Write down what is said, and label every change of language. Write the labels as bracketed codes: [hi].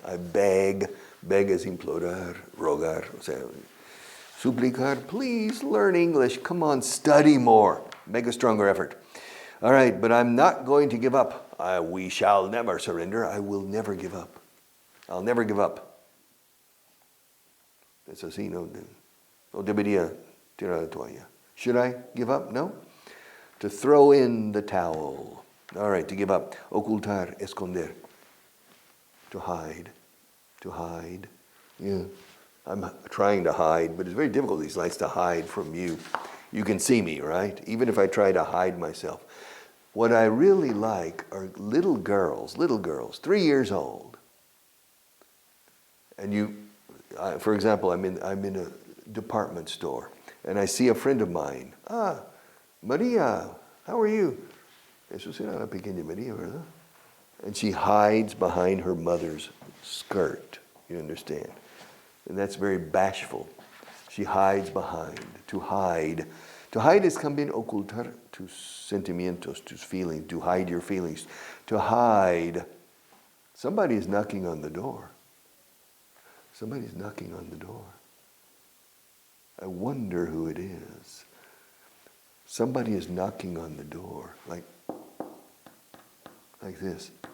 [en] I beg. [es] Beg es implorar, rogar, o sea, suplicar, [en] please learn English. Come on, study more. Make a stronger effort. All right, but I'm not going to give up. We shall never surrender. I will never give up. I'll never give up. [es] It's así, no debería tirar la toalla. [en] Should I give up? No. To throw in the towel. All right, to give up. [es] Ocultar, esconder. [en] To hide. To hide. Yeah. I'm trying to hide, but it's very difficult these nights to hide from you. You can see me, right? Even if I try to hide myself. What I really like are little girls, 3 years old. And for example, I'm in a department store, and I see a friend of mine. Maria, how are you? [es] Eso será la pequeña Maria, ¿verdad? [en] And she hides behind her mother's skirt, you understand? And that's very bashful. She hides behind, to hide. To hide is [es] también ocultar tus sentimientos, tus [en] feelings, to hide your feelings. To hide. Somebody is knocking on the door. Somebody's knocking on the door. I wonder who it is. Somebody is knocking on the door, like this.